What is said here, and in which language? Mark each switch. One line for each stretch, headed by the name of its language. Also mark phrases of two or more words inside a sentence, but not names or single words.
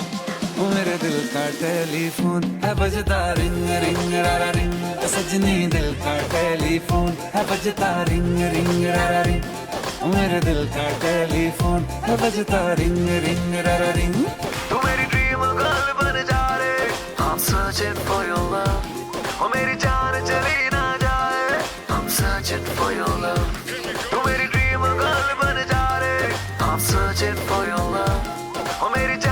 Hindi: ओ मेरे दिल का टेलीफोन है बजता
English: ring ring
Hindi: रारा रिंग। सजनी दिल का टेलीफोन है बजता
English: ring ring
Hindi: रारा रिंग। ओ मेरे दिल का टेलीफोन है बजता
English: ring ring
Hindi: रारा रिंग। तू मेरी
English: dream girl
Hindi: बन जा रे,
English: I'm searching for your love।
Hindi: ओ मेरी जान चली ना जाए,
English: I'm searching for your love।
Hindi: तू मेरी
English: dream girl
Hindi: बन जा रे,
English: I'm searching for your love।
Hindi: ओ मेरी